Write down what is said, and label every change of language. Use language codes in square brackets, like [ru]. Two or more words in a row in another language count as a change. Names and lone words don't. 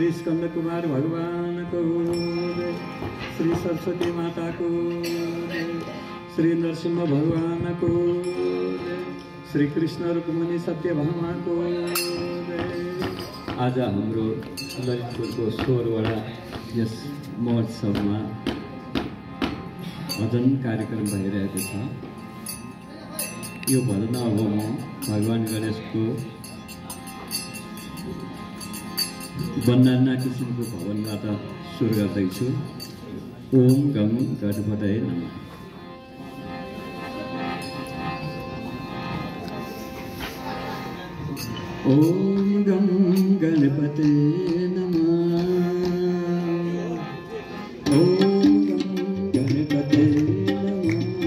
[ne] स्कंद कुमार भगवान को जय, श्री सरस्वती माता को जय, श्री नरसिंह भगवान को जय, श्री कृष्ण रुक्मणी सत्यभामा को जय। आज हाम्रो ललितपुरको 16वटा यस महोत्सवमा भजन कार्यक्रम भइरहेको छ। यो भजन अब म भगवान गणेशको वन्दना किसिमको भवनबाट सुरु गर्दैछु। [sa] ओम गम गणपतये नमः। ओम गम गणपतये नमः। ओम गम गणपतये नमः।